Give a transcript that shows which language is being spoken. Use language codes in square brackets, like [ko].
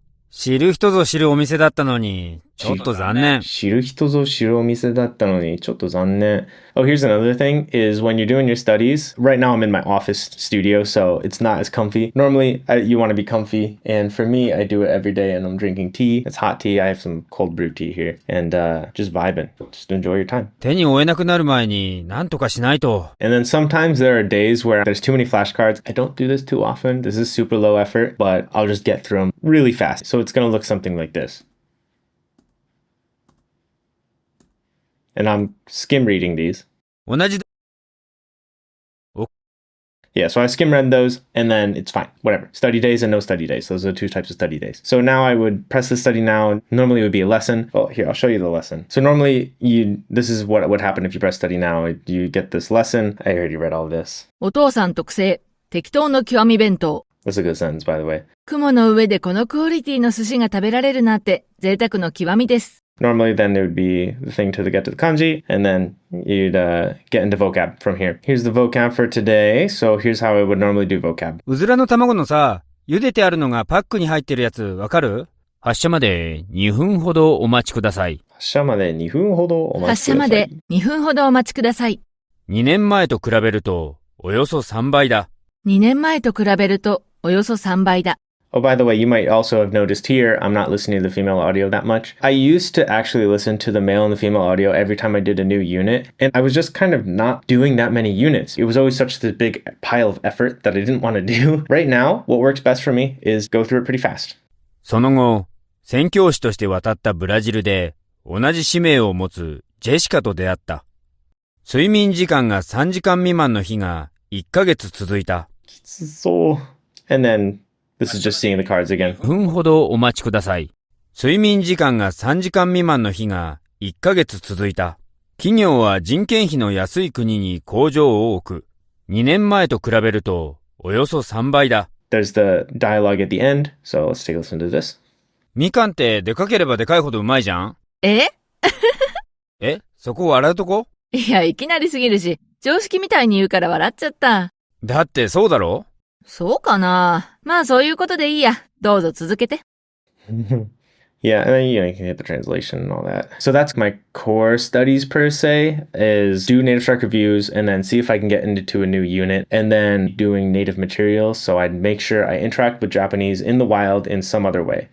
[ja] 知る人ぞ知るお店だったのに、ちょっと残念。知る人ぞ知るお店だったのに、ちょっと残念。 [en] Oh, here's another thing is when you're doing your studies, right now I'm in my office studio, so it's not as comfy. Normally, you want to be comfy, and for me, I do it every day, and I'm drinking tea. It's hot tea. I have some cold brew tea here, and just vibing. Just enjoy your time. [ja] 手に負えなくなる前に、なんとかしないと。 [en] And then sometimes there are days where there's too many flashcards. I don't do this too often. This is super low effort, but I'll just get through them really fast. So it's going to look something like this. And I'm skim reading these. [ja] 同じ。 [en] Yeah, so I skim read those and then it's fine. Whatever. Study days and no study days. Those are the 2 types of study days. So now I would press the study now. Normally it would be a lesson. Oh, here, I'll show you the lesson. So normally this is what would happen if you press study now. You get this lesson. I already read all this. [ja] お父さん特製、適当の極み弁当。 [en] That's a good sentence, by the way. [ja] 雲の上でこのクオリティの寿司が食べられるなんて贅沢の極みです。 [en] Normally, then there would be the thing to get to the kanji, and then you'd get into vocab from here. Here's the vocab for today. So here's how I would normally do vocab. [ja] うずらの卵のさ、茹でてあるのがパックに入ってるやつわかる？発射まで2分ほどお待ちください。発射まで2分ほどお待ちください。発射まで2分ほどお待ちください。 2年前と比べるとおよそ3倍だ。 2年前と比べるとおよそ3倍だ。 [en] Oh, by the way, you might also have noticed here, I'm not listening to the female audio that much. I used to actually listen to the male and the female audio every time I did a new unit, and I was just kind of not doing that many units. It was always such this big pile of effort that I didn't want to do. Right now, what works best for me is go through it pretty fast. [ja] その後、宣教師として渡ったブラジルで、同じ使命を持つジェシカと出会った。睡眠時間が3時間未満の日が1ヶ月続いた。きつそう。 [en] And then, this is just seeing the cards again. [ja] 分ほどお待ちください。睡眠時間が3時間未満の日が1ヶ月続いた。企業は人件費の安い国に工場を置く。 2年前と比べるとおよそ3倍だ。 [en] There's the dialogue at the end, so let's take a listen to this. [ja] みかんってでかければでかいほどうまいじゃん？えそこ笑うとこ？いや、いきなりすぎるし、常識みたいに言うから笑っちゃった。だってそうだろ？そうかな。まあそういうことでいいや。どうぞ続けて。 [en] Yeah, and then you can hit the translation and all that. So that's my core studies per se, is do native strike reviews and then see if I can get into a new unit and then doing native materials. So I'd make sure I interact with Japanese in the wild in some other way.